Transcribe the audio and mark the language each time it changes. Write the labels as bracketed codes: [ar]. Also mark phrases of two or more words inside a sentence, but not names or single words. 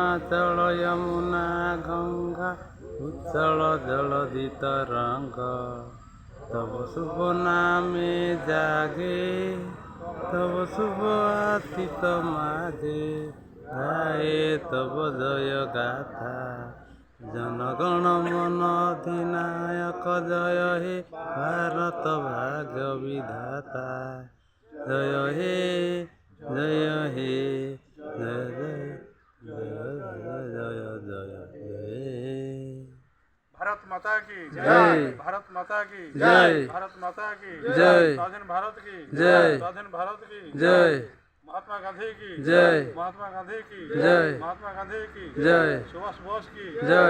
[bn] শীতল যমুনা গঙ্গা উচ্ছল জলধি তরঙ্গ তব শুভ ନାମେ ଜାଗେ তব শুভ আতিত মাঝে গায়ে তব জয় গাথা জনগণ মন অধিনায়ক জয় হে ভারত ভাগ্য বিধাতা জয় হে জয় হে জয় জয় জয় জয় জয় [hi] भारत माता की जय। भारत माता की जय। भारत माता की जय। स्वाधीन भारत की जय। स्वाधीन भारत की जय महात्मा गांधी की जय। महात्मा गांधी की जय। महात्मा गांधी की जय। सुभाष बोस की जय।